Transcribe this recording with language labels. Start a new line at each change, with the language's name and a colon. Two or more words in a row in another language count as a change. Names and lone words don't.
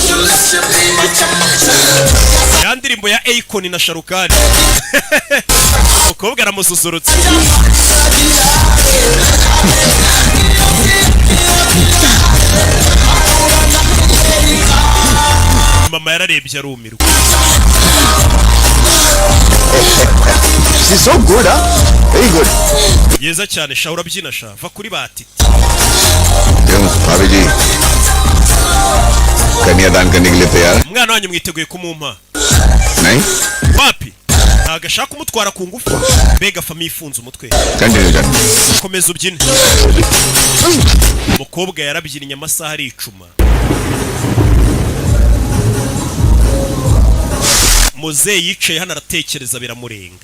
Kinyarwanda: Ya ndirimbo ya Akon na Sharukani. Umukobwa aramususurutse. Mama yararebye arumirwa.
English: She's so good, huh? Very good.
Kinyarwanda: Yeza cyane sha urabyina sha va kuri bati.
Hindi: भाभी जी कन्यादान करने के लिए तैयार?
Kinyarwanda: Umwana wanyu mwiteguye kumumpa?
Hindi: नहीं?
Kinyarwanda: Papi agashaka kumutwara ku ngufu. Mbega fami ifunze umutwe.
English: Continue जान.
Kinyarwanda: Komeza ubyine. Umukobwa yarabyinnye amasaha aricuma. Muzehe yicaye hano aratekereza biramurenga.